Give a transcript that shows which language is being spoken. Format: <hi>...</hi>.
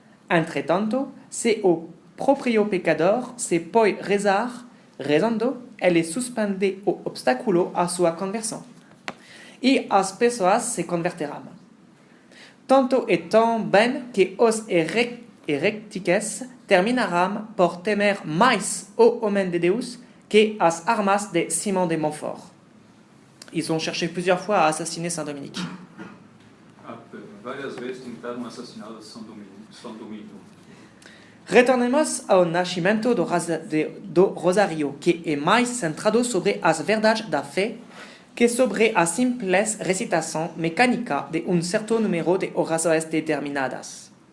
<pt>Entretanto, se o próprio pecador se pode rezando, ele suspende o obstáculo à sua conversão. E as pessoas se converterão. Tanto é tão bem que os herétiques terminarão por temer mais o homem de Deus que as armas de Simon de Montfort.</pt> <fr>Ils ont cherché plusieurs fois à assassiner Saint Dominique.</fr> <pt>Várias vezes tentaram assassinar São Domingo. Retornemos ao nascimento do Rosário, que é mais centrado sobre as verdades da fé que sobre a simples recitação mecânica de certo número de orações determinadas.</pt>